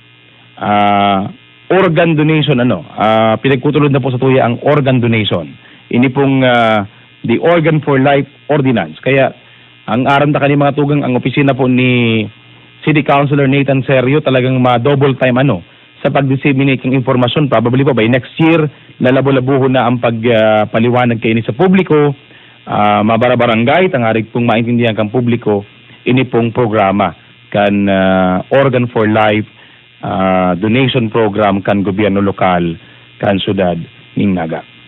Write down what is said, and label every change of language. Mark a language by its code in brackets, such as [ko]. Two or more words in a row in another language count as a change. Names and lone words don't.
[en] organ donation [bik] pinagkutulod na po sa tuya ang [en] organ donation [bik] ini pong the Organ for Life Ordinance. Kaya, ang aram ta mga tugang, ang opisina po ni City Councilor Nathan Serio talagang ma- [en] double time [bik] sa pag-disseminate ng informasyon. [en] Probably po by next year, [bik] lalabo-labuho na ang pagpaliwanag kayo sa publiko, mabarabarangay, tangarig pong maintindihan kang publiko, ini pong programa kan Organ for Life donation program kan gobyerno lokal kan syudad ning Naga.